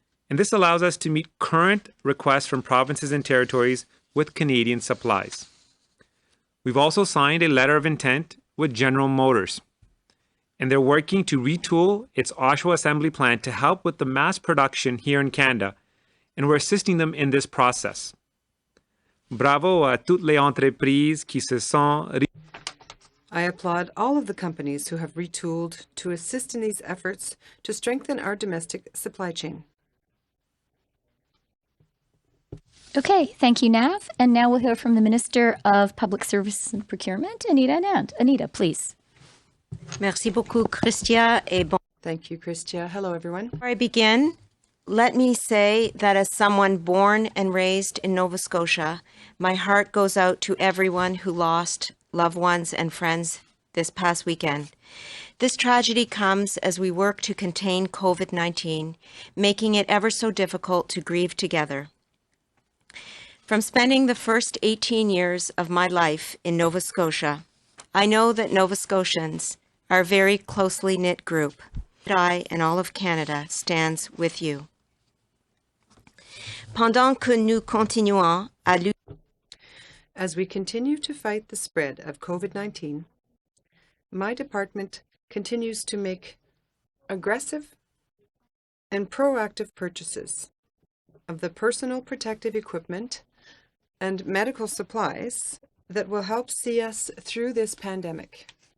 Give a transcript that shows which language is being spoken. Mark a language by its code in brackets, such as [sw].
[en] And this allows us to meet current requests from provinces and territories with Canadian supplies. We've also signed a letter of intent with General Motors, and they're working to retool its Oshawa assembly plant to help with the mass production here in Canada, and we're assisting them in this process. [fr] Bravo à toutes les entreprises qui se sont. [en] I applaud all of the companies who have retooled to assist in these efforts to strengthen our domestic supply chain. Okay, thank you, Nav. And now we'll hear from the Minister of Public Services and Procurement, Anita Anand. Anita, please. [fr] Merci beaucoup, Christia. Et bon. [en] Thank you, Christia. Hello, everyone. Before I begin, let me say that as someone born and raised in Nova Scotia, my heart goes out to everyone who lost loved ones and friends this past weekend. This tragedy comes as we work to contain COVID-19, making it ever so difficult to grieve together. From spending the first 18 years of my life in Nova Scotia, I know that Nova Scotians are a very closely knit group. I and all of Canada stands with you. [fr] Pendant que nous continuons à lutter. [en] As we continue to fight the spread of COVID-19, my department continues to make aggressive and proactive purchases of the personal protective equipment and medical supplies that will help see us through this pandemic.